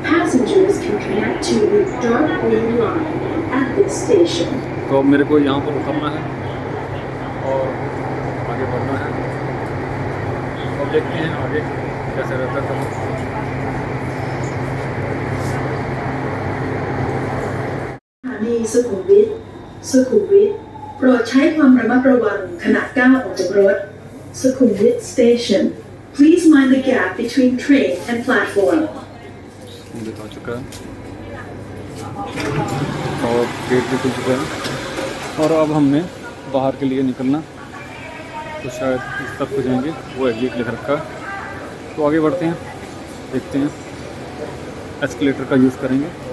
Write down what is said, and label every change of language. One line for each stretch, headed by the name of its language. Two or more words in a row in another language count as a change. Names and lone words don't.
Hindi: तो अब मेरे को यहाँ पर उतरना है और आगे बढ़ना है। अब देखते हैं आगे कैसे रहता है।
English: सुखुमवित
Thai: โปรดใช้ความระมัดระวังขณะก้าวออกจากรถ
English: Sukhumvit Station Please mind the gap between train and platform
Hindi: सुखुमवित आ चुका है और गेट भी खुल चुका है और अब हमने बाहर के लिए निकलना, तो शायद इस तक हो जाएंगे, वो एग्जिट लिख रखा है। तो आगे बढ़ते हैं, देखते हैं, एस्केलेटर का यूज़ करेंगे।